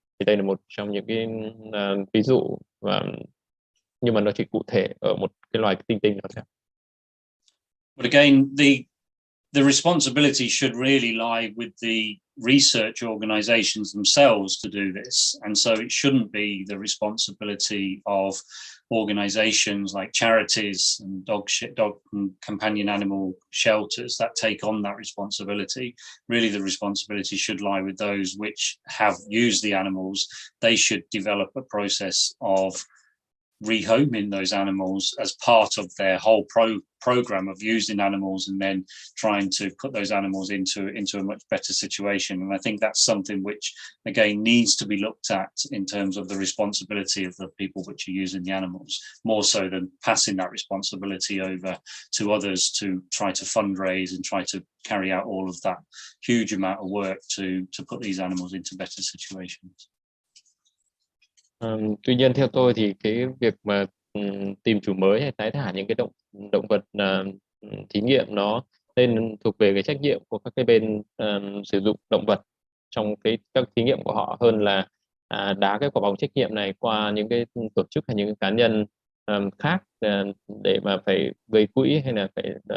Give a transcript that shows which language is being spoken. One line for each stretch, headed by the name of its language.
Vietnamese: Thì đây là một trong những cái ví dụ nhưng mà nó chỉ cụ thể ở một cái loài tinh tinh đó thôi.
English: But again, the responsibility should really lie with the research organizations themselves to do this, and so it shouldn't be the responsibility of organizations like charities and dog and companion animal shelters that take on that responsibility. Really, the responsibility should lie with those which have used the animals. They should develop a process of rehoming those animals as part of their whole program of using animals, and then trying to put those animals into a much better situation. And I think that's something which again needs to be looked at in terms of the responsibility of the people which are using the animals, more so than passing that responsibility over to others to try to fundraise and try to carry out all of that huge amount of work to put these animals into better situations.
Vietnamese: Tuy nhiên theo tôi thì cái việc mà tìm chủ mới hay tái thả những cái động vật thí nghiệm nó nên thuộc về cái trách nhiệm của các cái bên sử dụng động vật trong các thí nghiệm của họ, hơn là đá cái quả bóng trách nhiệm này qua những cái tổ chức hay những cái cá nhân khác để mà phải gây quỹ hay là phải